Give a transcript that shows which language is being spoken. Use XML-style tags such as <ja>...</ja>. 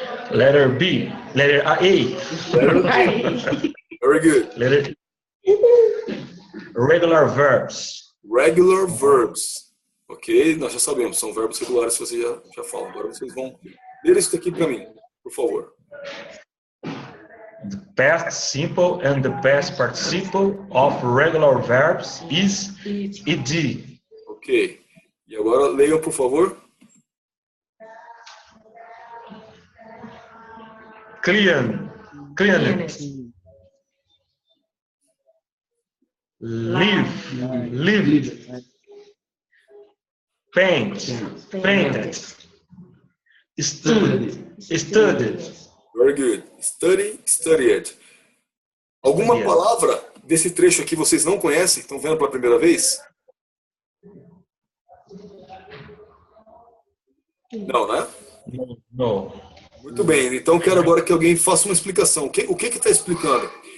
<en>Letter B. Letter A. Letter A. Very good. Letter Regular verbs. Regular verbs.</en> <pt>Ok, nós já sabemos, são verbos regulares que você já fala. Agora vocês vão ler isso daqui para mim, por favor.</pt> <en>The past simple and the past participle of regular verbs is ed.</en> <pt>Ok. E agora leiam, por favor.</pt> <en>Clean, cleaned, live, lived, paint, painted, stood, studied. Very good. Study, studied.</en> <pt>Alguma</pt> <en>Studied.</en> <pt>palavra desse trecho aqui vocês não conhecem? Estão vendo pela primeira vez? Não, né?</pt> <en>No.</en> <pt>Muito bem. Então quero agora que alguém faça uma explicação. O que está explicando?</pt>